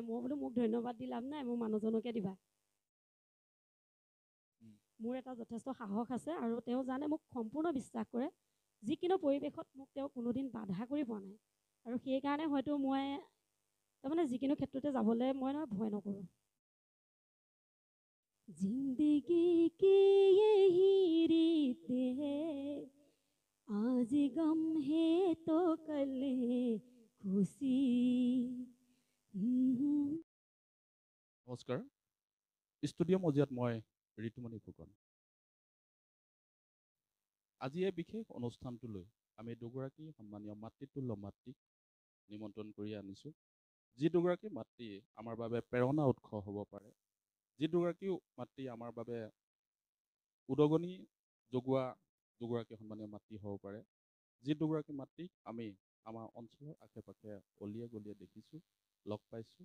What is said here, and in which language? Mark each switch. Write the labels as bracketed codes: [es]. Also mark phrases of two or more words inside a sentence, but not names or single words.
[as] মই বোলো মোক ধন্যবাদ দি লাভ নাই, মোৰ মানুহজনকে দিবা। মোৰ এটা যথেষ্ট সাহস আছে আৰু তেওঁ জানে মোক সম্পূৰ্ণ বিশ্বাস কৰে। যিকোনো পৰিৱেশত মোক তেওঁ কোনোদিন বাধা কৰি পোৱা নাই আৰু সেইকাৰণে হয়তো মই তাৰমানে যিকোনো ক্ষেত্ৰতে যাবলৈ মই ভয় নকৰোঁ। [hi] ज़िंदगी की यही रीत है, आज गम है तो कल खुशी। [as] নমস্কাৰ, ষ্টুডিঅ' মজিয়াত মই ঋতুমণি ফুকন। আজি এই বিশেষ অনুষ্ঠানটোলৈ আমি দুগৰাকী সন্মানীয় মাতৃতুল্য মাতৃক নিমন্ত্ৰণ কৰি আনিছোঁ, যি দুগৰাকী মাতৃ আমাৰ বাবে প্ৰেৰণা উৎস হ'ব পাৰে, যি দুগৰাকী মাতৃ আমাৰ বাবে উদগনি যোগোৱা দুগৰাকী সন্মানীয় মাতৃ হ'ব পাৰে, যি দুগৰাকী মাতৃক আমি আমাৰ অঞ্চলৰ আশে পাশে অলিয়ে গলিয়ে দেখিছোঁ, লগ পাইছোঁ।